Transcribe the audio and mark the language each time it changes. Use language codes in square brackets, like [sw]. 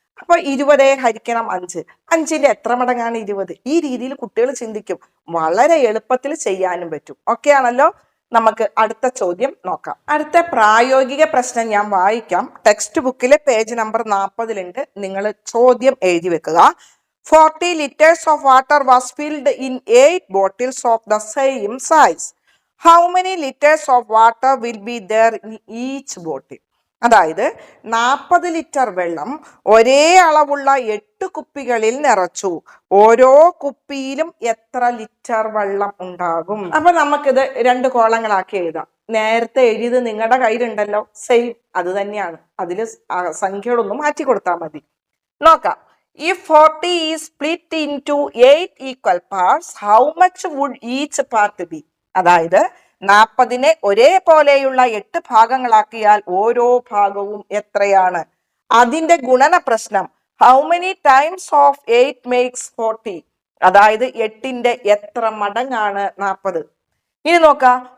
[ml] അപ്പൊ 20 ഹരിക്കണം 5, 5ന്റെ എത്ര മടങ്ങാണ് 20? ഈ രീതിയിൽ കുട്ടികൾ ചിന്തിക്കും. വളരെ എളുപ്പത്തിൽ ചെയ്യാനും പറ്റും. ഓക്കെ ആണല്ലോ. നമുക്ക് അടുത്ത ചോദ്യം നോക്കാം. അടുത്ത പ്രായോഗിക പ്രശ്നം ഞാൻ വായിക്കാം. ടെക്സ്റ്റ് ബുക്കിലെ പേജ് നമ്പർ 40 നിങ്ങൾ ചോദ്യം എഴുതി വെക്കുക. [en] 40 liters of water was filled in 8 bottles of the same size. How many liters of water will be there in each bottle? [ml] അതായത് 40 ലിറ്റർ വെള്ളം ഒരേ അളവുള്ള 8 കുപ്പികളിൽ നിറച്ചു. ഓരോ കുപ്പിയിലും എത്ര ലിറ്റർ വെള്ളം ഉണ്ടാകും? അപ്പൊ നമുക്കിത് 2 കോളങ്ങളാക്കി എഴുതാം. നേരത്തെ എഴുതിയത് നിങ്ങളുടെ കയ്യിലുണ്ടല്ലോ, സെയിം അത് തന്നെയാണ്. അതില് സംഖ്യകളൊന്നും മാറ്റി കൊടുത്താൽ മതി. നോക്കാം. [en] If 40 is split into 8 equal parts, how much would each part be? [ml] അതായത് 40നെ ഒരേപോലെയുള്ള 8 ഭാഗങ്ങളാക്കിയാൽ ഓരോ ഭാഗവും എത്രയാണ്? അതിന്റെ ഗുണന പ്രശ്നം. [en] How many times of 8 makes 40? [ml] അതായത് 8ന്റെ എത്ര മടങ്ങാണ് 40? ഇനി നോക്കാം.